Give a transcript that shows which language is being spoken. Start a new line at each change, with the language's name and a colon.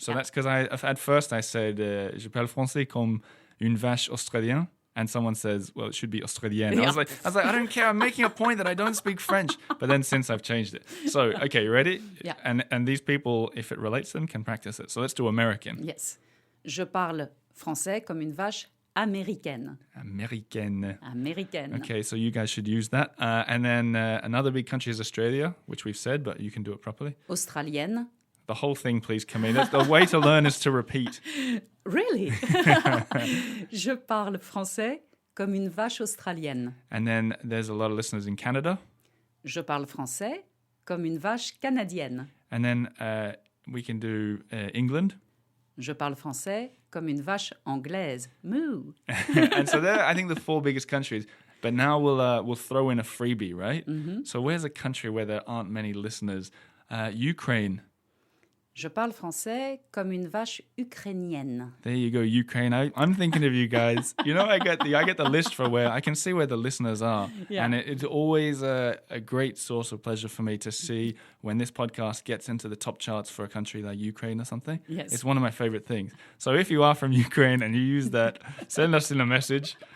English: So that's because at first I said
French: je parle français comme une vache australienne,
English: and someone says, well, it should be australienne. I was like, I don't care. I'm making a point that I don't speak French. But then since I've changed it. So, okay, you ready? Yeah. And these people, if it relates to them, can practice it. So let's do American. Yes.
French: Je parle français comme une vache américaine. Américaine.
English: Okay, so you guys should use that. And then another big country is Australia, which we've said, but you can do it properly.
French: Australienne.
English: The whole thing, please, Camille. The way to learn is to repeat. Really?
French: Je parle français comme une vache australienne.
English: And then there's a lot of listeners in Canada.
French: Je parle français comme une vache canadienne.
English: And then we can do England.
French: Je parle français comme une vache anglaise. Moo.
English: And so there, I think, the four biggest countries. But now we'll throw in a freebie, right? Mm-hmm. So where's a country where there aren't many listeners? Ukraine.
French: Je parle français comme une vache ukrainienne.
English: There you go, Ukraine. I'm thinking of you guys. You know, I get the list for where I can see where the listeners are. Yeah. And it's always a great source of pleasure for me to see when this podcast gets into the top charts for a country like Ukraine or something. Yes. It's one of my favorite things. So if you are from Ukraine and you use that, send us in a message.